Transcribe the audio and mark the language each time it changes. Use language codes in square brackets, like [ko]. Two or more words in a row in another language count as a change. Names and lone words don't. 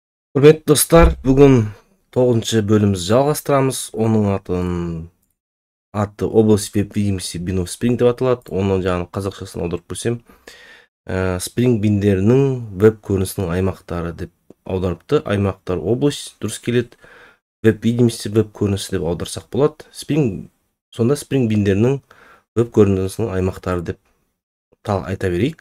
[kk] Құрметті достар, бүгін 9-шы бөлімімізді жалғастырамыз. Оның аты [ru] область веб видимости [en] bin of Spring [kk] деп аталады. Оның жаңағы қазақшасын аударып көрсем, Spring биндерінің веб көрінісінің аймақтары деп аударыпты. Аймақтар область дұрыс келеді. [ru] Веб видимости [kk] веб көрінісі деп аударсақ болады. Сонда Spring биндерінің веб көрінісінің аймақтары деп айта берейік.